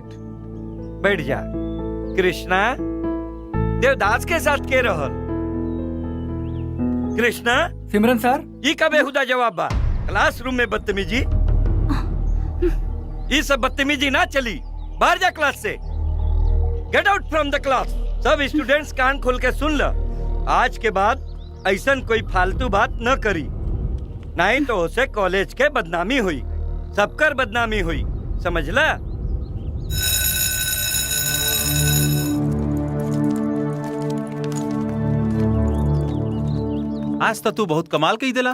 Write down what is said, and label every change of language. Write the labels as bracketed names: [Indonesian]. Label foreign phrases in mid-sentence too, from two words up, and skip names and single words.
[Bhojpuri] बैठ जा। कृष्णा देवदास के साथ के रहल? कृष्णा सिमरन सर, ई का बेहुदा जवाब बा? क्लासरूम में बदतमीजी, ये सब बदतमीजी ना चली। बाहर जा क्लास से। [English] get out from the class. [Bhojpuri] सब स्टूडेंट्स कान खोल के सुन ल। आज के बाद ऐसन कोई फालतू बात न करी, नहीं तो उसे कॉलेज के बदनामी हुई, सबकर बदनामी हुई, समझला? आज तो तू बहुत कमाल कही दिला।